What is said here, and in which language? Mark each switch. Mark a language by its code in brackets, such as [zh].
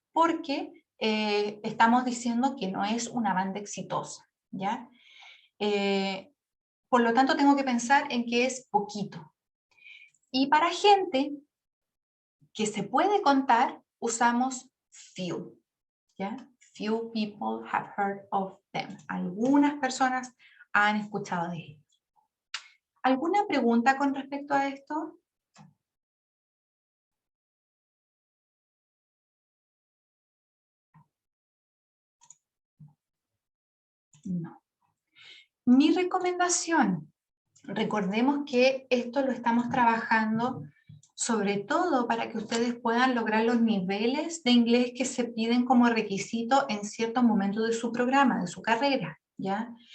[es] porque estamos diciendo que no es una banda exitosa, ¿ya? Por lo tanto, tengo que pensar en que es poquito. Y para gente que se puede contar, usamos few, ¿ya? [en] Few people have heard of them. [es] Algunas personas han escuchado de ellos. ¿Alguna pregunta con respecto a esto? No. Mi recomendación, recordemos que esto lo estamos trabajando sobre todo para que ustedes puedan lograr los niveles de inglés que se piden como requisito en ciertos momentos de su programa, de su carrera, ¿ya?